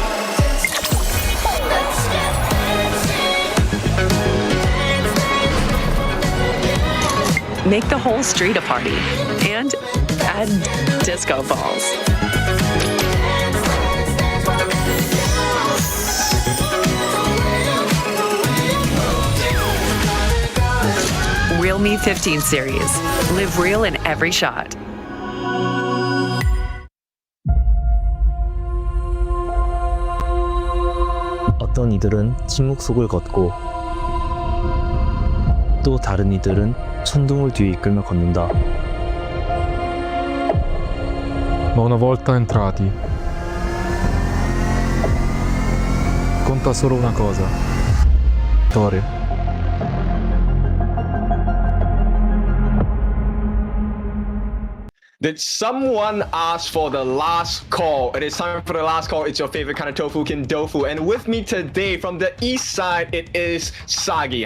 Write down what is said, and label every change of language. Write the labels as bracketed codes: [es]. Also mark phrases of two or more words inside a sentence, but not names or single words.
[en] Make the whole street a party and add disco balls. Real Me 15 series. Live real in every shot. [ko] 어떤 이들은 침묵 속을 걷고 또 다른 이들은 천둥을 뒤에 이끌며 걷는다. [it] Ma una volta entrati, conta solo una cosa: vittoria. [en] Did someone ask for the last call? It is time for the last call. It's your favorite kind of tofu, Kin Dofu. And with me today from the east side, it is Sagi.